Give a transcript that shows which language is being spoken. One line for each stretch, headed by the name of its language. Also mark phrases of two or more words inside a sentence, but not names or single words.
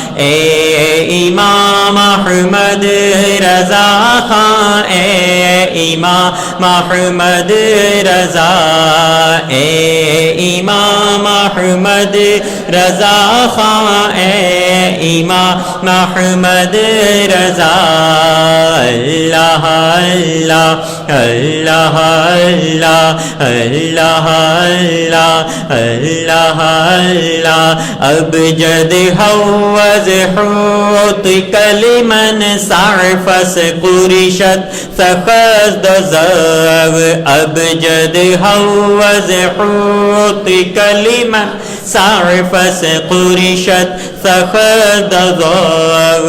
Urdu: اے امام احمد رضا خان، اے امام احمد رضا، اے امام احمد رضا خان، اے امام احمد رضا.
Arabic: اللہ اللہ اللہ اللہ اللہ اللہ اللہ اللہ. ابجد حوض حوت کلمن صعفس قرشت ثقز دزاو. ابجد حوض حوت کلمن صعفس قرشت ثقز دزاو.